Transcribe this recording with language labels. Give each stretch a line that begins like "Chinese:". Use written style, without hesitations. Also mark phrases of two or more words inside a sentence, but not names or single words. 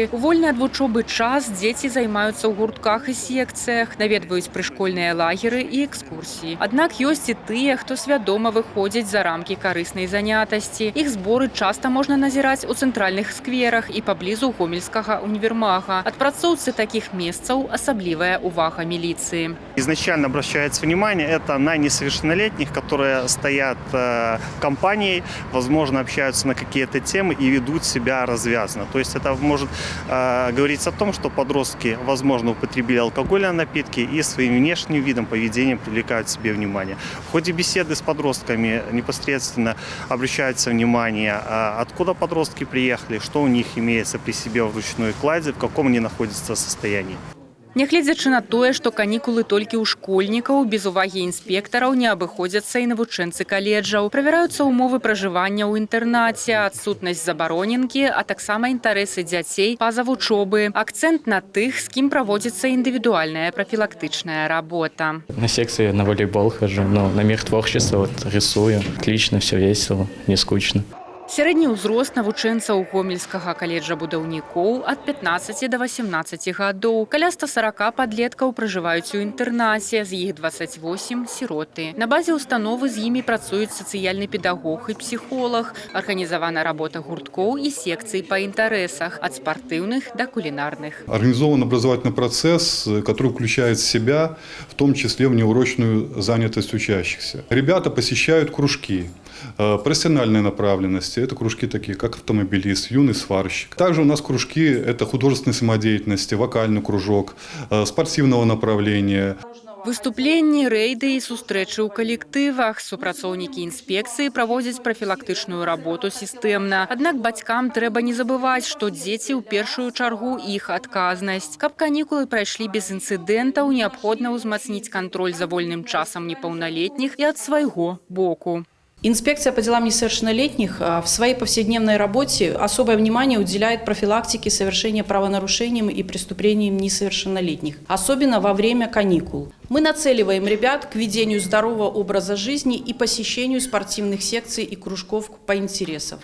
Belarusian: У вольны ад вучобы час дзеці займаюцца ў гуртках і секцыях, наведваюць прышкольныя лагеры і экскурсіі. Аднак ёсць і тыя, хто свядома выходзіць за рамкі карыснай занятасці. Іх зборы часта можна назіраць у цэнтральных скверах і паблізу гомельскага універмага. Адпрацоўцы такіх месцаў асаблівая увага милиции.
Russian: Изначально обращается внимание это на несовершеннолетних, которые стоят компанией, возможно, общаются на какие-то темы и ведут себя развязно. То есть это может говориться о том, что подростки, возможно, употребили алкогольные напитки и своим внешним видом, поведением привлекают к себе внимание. В ходе беседы с подростками непосредственно обращается внимание, откуда подростки приехали, что у них имеется при себе в ручной кладе, в каком они находятся состоянии.
Belarusian: Нягледзячы на тое, што канікулы толькі ў школьнікаў, без увагі інспектараў не абыходзяцца і навучэнцы каледжаў. Правяраюцца ўмовы пражывання ў інтэрнаце, адсутнасць забароненкі, а таксама інтарэсы дзяцей па-за вучобы. Акцэнт на тых, з кім праводзіцца індывідуальная прафілактычная работа.
Russian: На секции на волейбол хожу, на мир творчества рисую. Отлично, все весело, не скучно.
Belarusian: Сярэдні ўзрост навучэнцаў гомельскага каледжа будаўнікоў ад 15 до 18 гадоў. Каля 140 падлеткаў пражываюць у інтэрнаце, з іх 28 сіроты. На базе установы з імі працуюць сацыяльны педагог і псіхолог. Арганізавана работа гурткоў і секцый па інтарэсах, ад спартыўных да кулінарных.
Russian: Организован образовательный процесс, который включает в себя, в том числе внеурочную занятость учащихся. Ребята посещают кружки профессиональной направленности. Это кружки такие, как автомобилист, юный сварщик. Также у нас кружки – это художественной самодеятельности, вокальный кружок, спортивного направления.
Belarusian: Выступленні, рэйды і сустрэчы ў калектывах. Супрацоўнікі інспекцыі праводзяць прафілактычную работу сістэмна. Аднак бацькам трэба не забываць, што дзеці ў першую чаргу іх адказнасць. Каб канікулы прайшлі без інцыдэнтаў, неабходна ўзмацніць кантроль за вольным часам непаўналетніх і ад свайго боку.
Russian: Инспекция по делам несовершеннолетних в своей повседневной работе особое внимание уделяет профилактике совершения правонарушений и преступлений несовершеннолетних, особенно во время каникул. Мы нацеливаем ребят к ведению здорового образа жизни и посещению спортивных секций и кружков по интересам.